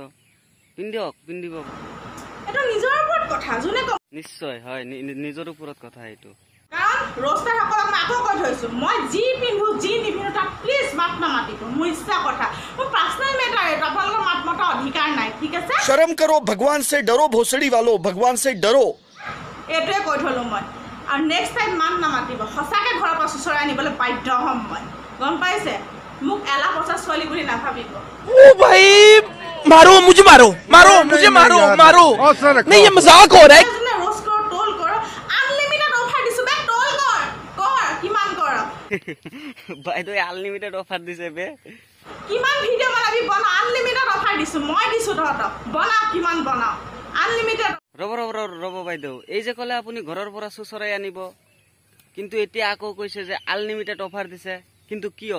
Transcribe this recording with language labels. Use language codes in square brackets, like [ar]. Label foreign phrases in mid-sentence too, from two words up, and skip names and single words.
[as] পিন্ধিব। এইটো নিজৰ ওপৰত কথা, যোনে নিশ্চয় হয়, নিজৰ ওপৰত কথা এইটো। কাৰণ ৰোষ্টাৰসকলক মই আকৌ কৈ থৈছোঁ, মই যি পিন্ধো যি নিপিন্ধো তাক প্লিজ মাত নামাতিব, মোৰ ইচ্ছা কথা, মোৰ [en] personal matter, [as] এইটো আপোনালোকৰ মাত মতা অধিকাৰ নাই, ঠিক আছে? [hi] शर्म करो, भगवान से डरो, भोसड़ी वालों, भगवान से डरो। [as] এইটোৱে কৈ থলো মই। আৰু [en] next time [as] মাত নামাতিব, সঁচাকৈ ঘৰৰ পৰা চুচৰাই আনিবলৈ বাধ্য হ'ম মই, গম পাইছে? মোক এলা পচা ছোৱালী বুলি নাভাবিব। [hi] ओ भाई मारो मुझे, मारो नहीं, ये मजाक हो रहा है। रोस्ट करो, टोल करो, [en] unlimited offer [as] দিছো, বে টोल কৰ কিমান কৰ বাইদেউ [en] unlimited offer [as] দিছে বে। কিমান ভিডিঅ' বনাবি বনা, [en] unlimited offer [as] দিছো, মই দিছো তহঁতক, বনা কিমান বনাও, আনলিমিটেড। ৰব বাইদেউ, এই যে কলে আপুনি ঘৰৰ পৰা চুচৰাই আনিব, কিন্তু এতিয়া আকৌ কৈছে যে [en] unlimited offer [as] দিছে, কিন্তু কিয়?